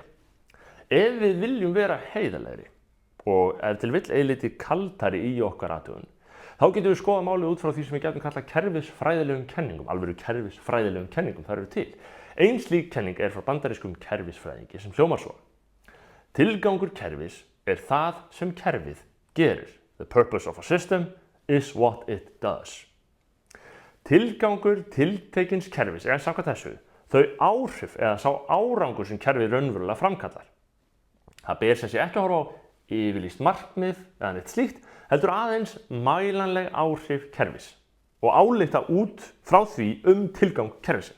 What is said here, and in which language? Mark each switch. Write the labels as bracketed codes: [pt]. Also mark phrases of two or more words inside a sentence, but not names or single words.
[is] Ef við viljum vera heiðarlegri og ef til vill eilítið kaldari í okkar athugun, þá getum við skoða málið út frá því sem við getum kallað kerfisfræðilegum kenningum, alvöru kerfisfræðilegum kenningum, það eru til. Ein slík kenning er frá bandarískum kerfisfræðingi sem hljómar svo. Tilgangur kerfis er það sem kerfið gerir. [en] The purpose of a system is what it does. [is] Tilgangur tiltekins kerfis er samkvæmt þessu þau áhrif eða sá árangur sem kerfið raunverulega framkallar. Það ber sem sé ekki að horfa á yfirlýst markmið eða neitt slíkt, heldur aðeins mælanleg áhrif kerfis og álykta út frá því tilgang kerfisins.